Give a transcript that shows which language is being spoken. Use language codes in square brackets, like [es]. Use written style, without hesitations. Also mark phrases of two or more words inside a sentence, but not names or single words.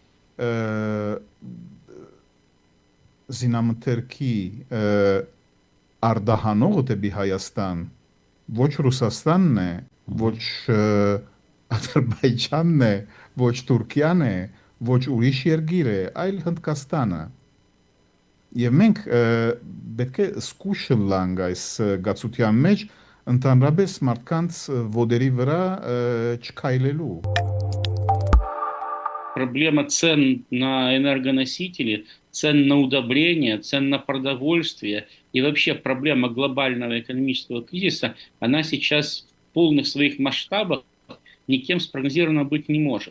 [hy] զինամթերքի արդահանողը դեպի Հայաստան ոչ Ռուսաստանն է, ոչ Ադրբեջանն է, ոչ Թուրքիան է, ոչ ուրիշ երկիր է, այլ Հնդկաստանը։ Եվ մենք պետք է զգույշ լանք այս գացության մեջ ընդհանրապես մարդկանց ոտերի վրա չքայլելու։ [ru] Проблема цен на энергоносители, цен на удобрения, цен на продовольствие и вообще проблема глобального экономического кризиса, она сейчас в полных своих масштабах никем спрогнозирована быть не может.